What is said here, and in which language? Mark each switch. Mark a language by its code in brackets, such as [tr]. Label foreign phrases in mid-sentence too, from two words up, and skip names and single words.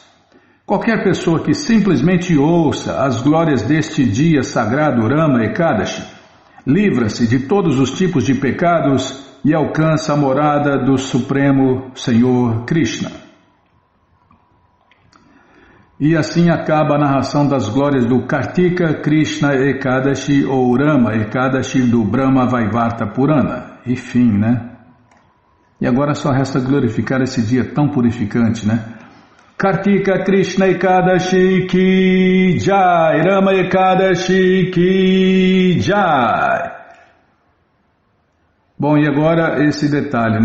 [pt] Qualquer pessoa que simplesmente ouça as glórias deste dia sagrado Rama Ekadashi, livra-se de todos os tipos de pecados e alcança a morada do Supremo Senhor Krishna. E assim acaba a narração das glórias do Kartika Krishna Ekadashi ou Rama Ekadashi do Brahma Vaivarta Purana. E fim, né? E agora só resta glorificar esse dia tão purificante, né? [hi] Kartika Krishna Ekadashi Ki Jai, Rama Ekadashi Ki Jai. [pt] Bom, e agora esse detalhe, né?